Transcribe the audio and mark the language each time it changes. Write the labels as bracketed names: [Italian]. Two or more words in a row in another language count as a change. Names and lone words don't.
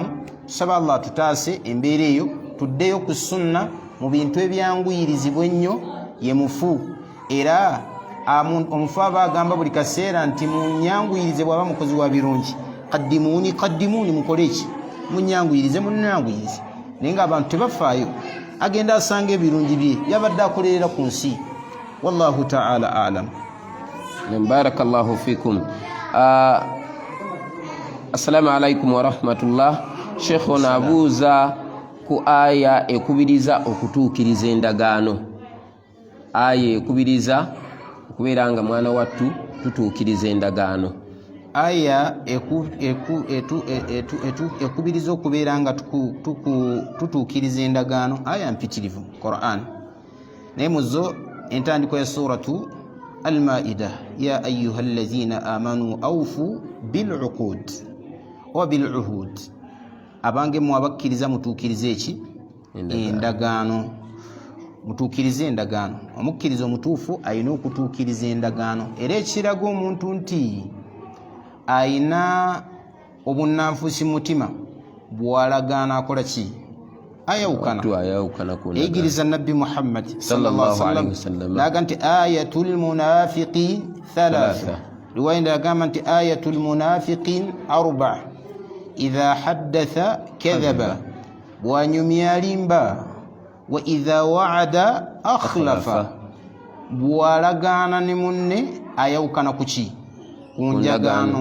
[Ganda] Tusaba Allah tutaase embeera eyo tuddeyo ku sunna mu bintu ebyanguyirizibwa ennyo ye mufu. Era omufu aba agamba buli kaseera nti munyanguyirize bw'aba mukozi wa birungi, kaddimuuni mukole ki, munyanguyirize munyanguyirize. Naye ng'abantu tebafaayo, agenda asanga ebirungi bye yabadde akolerera ku nsi. [Arabic] والله تعالى أعلم. بارك الله فيكم. السلام عليكم ورحمة الله. [Ganda] Sheikh onabuuza ku aya ekubiriza okutuukiriza endagaano. Aya ekubiriza okubeera nga mwana wattu tutuukiriza endagaano. Aya ekubiriza okubeera nga tutuukiriza endagaano, aya mpitirivu Qur'an. Naye muzo entandiko ya suratu Al-Maida, [Arabic] يا أيها الذين آمنوا أوفوا بالعقود وبالعهود. [Ganda] Abange mwabakkiriza mutuukirize eki? Endagaano. Mutuukirize endagaano. Omukkiriza omutuufu ayina okutuukiriza endagaano. Era ekiraga omuntu nti ayina obunnanfuusi mutima bw'alagaana akola ki? Ayawukana. Eyigiriza Nabbi Muhammad [Arabic] صلى الله عليه وسلم [Ganda] laga nti [Arabic] آية المنافقين ثلاثة. [Ganda] Riwaya ndagamba nti [Arabic] آية المنافقين أربع'. إذا حدث كذب wa [Ganda] nyumya limba [Arabic] وإذا وعد أخلف. [Ganda] Bw'alagaana ne munne ayawukana ku ki? Ku njagaano.